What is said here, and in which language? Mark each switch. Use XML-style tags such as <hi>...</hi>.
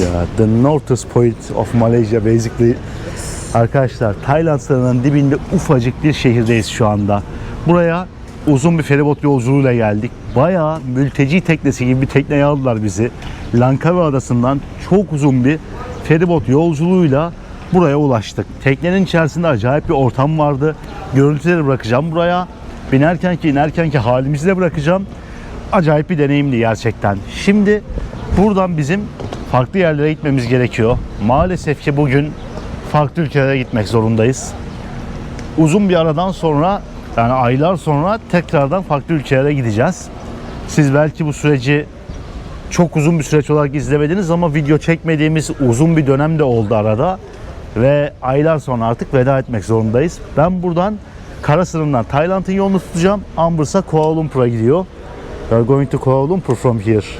<en>Yeah, the northest point of Malaysia basically.</en> <tr>Arkadaşlar Tayland sınırının dibinde ufacık bir şehirdeyiz şu anda. Buraya uzun bir feribot yolculuğuyla geldik. Bayağı mülteci teknesi gibi bir tekneye aldılar bizi. Langkawi Adası'ndan çok uzun bir feribot yolculuğuyla buraya ulaştık. Teknenin içerisinde acayip bir ortam vardı. Görüntüleri bırakacağım buraya. İnerken ki halimizi de bırakacağım. Acayip bir deneyimdi gerçekten. Şimdi buradan bizim farklı yerlere gitmemiz gerekiyor. Maalesef ki bugün farklı ülkelere gitmek zorundayız. Uzun bir aradan sonra, yani aylar sonra tekrardan farklı ülkelere gideceğiz. Siz belki bu süreci çok uzun bir süreç olarak izlemediniz ama video çekmediğimiz uzun bir dönem de oldu arada. Ve aylar sonra artık veda etmek zorundayız. Ben buradan kara sınırından Tayland'ın yolunu tutacağım. Amber ise Kuala Lumpur'a gidiyor.</tr> <en>We are going to Kuala Lumpur from here.</en>